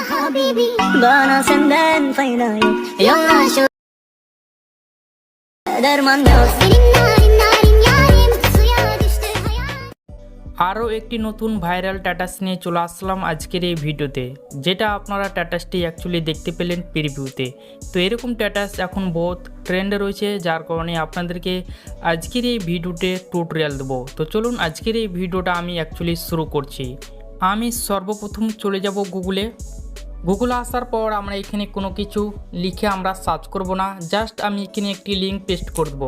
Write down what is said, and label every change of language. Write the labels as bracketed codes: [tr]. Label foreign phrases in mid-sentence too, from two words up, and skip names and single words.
[tr] حبيبي bana senden fayda yok. Yalan şu derman yok. Senin narin narin yarim suya düştü hayal. [bn] আরও একটি নতুন ভাইরাল স্ট্যাটাস নিয়ে চলে আসলাম আজকের এই ভিডিওতে, যেটা আপনারা স্ট্যাটাসটি অ্যাকচুয়ালি দেখতে পেলেন প্রিভিউতে। তো এরকম স্ট্যাটাস এখন বহুত ট্রেন্ডে রয়েছে, যার কারণে আপনাদেরকে আজকের এই ভিডিওতে টিউটোরিয়াল দেবো। তো চলুন আজকের এই ভিডিওটা আমি অ্যাকচুয়ালি শুরু করছি। আমি সর্বপ্রথম চলে যাব গুগলে আসার পর আমরা এখানে কোনো কিছু লিখে আমরা সার্চ করব না, জাস্ট আমি এখানে একটি লিঙ্ক পেস্ট করে দেবো।